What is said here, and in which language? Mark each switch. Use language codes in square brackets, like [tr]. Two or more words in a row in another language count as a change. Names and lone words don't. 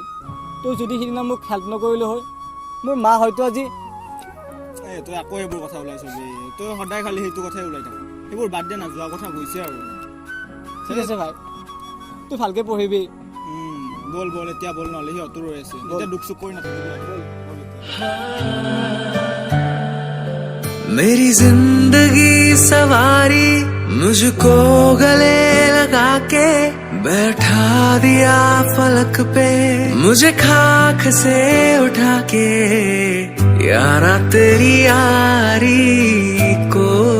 [as] তই যদি সিদিনা মোক হেল্প নকৰিলে হয়, মোৰ মা হয়তো আজি তই আকৌ এইবোৰ কথা ওলাইছ বে, তই সদায় খালি সেইটো কথাই ওলাই থাক। সেইবোৰ বাদ দে না, যোৱা কথা গৈছে আৰু। ঠিক আছে ভাই, তই ভালকৈ পঢ়িবি। বল এতিয়া বল, নহ'লে সিহঁতো ৰৈ আছে। এতিয়া দুখ চুখ কৰি নাথাকিবি। [hi] मेरी जिंदगी सवारी मुझको गले लगा के बैठा दिया फलक पे, मुझे खाक से उठा के यारा तेरी यारी को